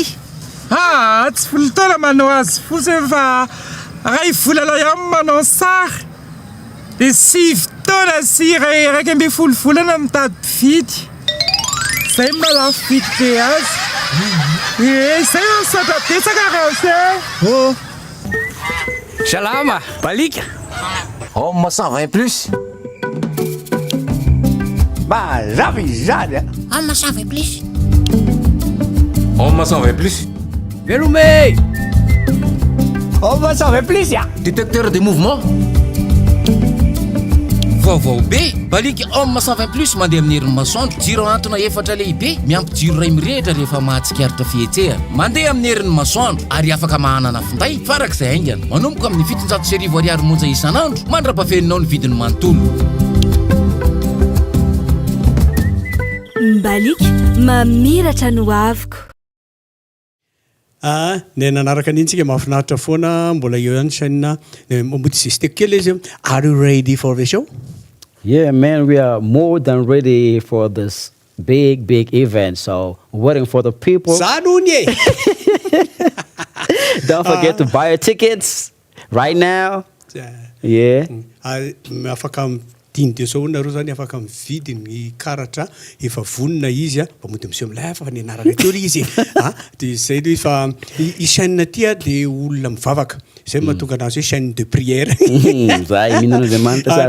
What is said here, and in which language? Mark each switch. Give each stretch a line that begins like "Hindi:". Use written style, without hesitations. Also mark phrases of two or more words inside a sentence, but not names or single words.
Malagasy: tsy folo taona manao azy fotsy fa ray volana ihany manao sary dia 6 taona sy raiky amby folo volana mitady mpividy zay malafo vidy be azy zay satra betsaka raha Salama, balika. Homme 120 plus. Mazava izany. Homme 120 plus. Homme 120 plus. Velume. Homme 120 plus ya.
French: Détecteur de mouvement.
Malagasy: Vaovao be balika homme 120 plus mandeha amin'ny herin'ny masoandro jiro antona efatra lehibe miampy jiro ray mirehitra rehefa mahatsikaritra fihetsehana mandeha amin'ny herin'ny masoandro ary afaka mahanana finday farak'izay aingana manomboka amin'ny 700 ariary monja isanandro mandrapafeninao ny vidiny manontolo Mbalik mamiratra no aviko ny nanaraka nintsika mahafinaritra foana mbola eo ihany Shyn mboty zisteko kely izy
English: are you ready for the show? Yeah, man, we are more than ready for this big event. So, waiting for the people. Don't forget to buy your tickets right now. Yeah.
Malagasy: Afaka tindeo sao nareo zany afaka mividy ny karatra efa vonina izy mba mody monsieur milay fa ny anarana teory izy dia zay le fa i Shyn ty dia olona mivavaka zay mahatonga anazy hoe
French: chaîne de prière
Malagasy: zay minan'Andriamanitra sara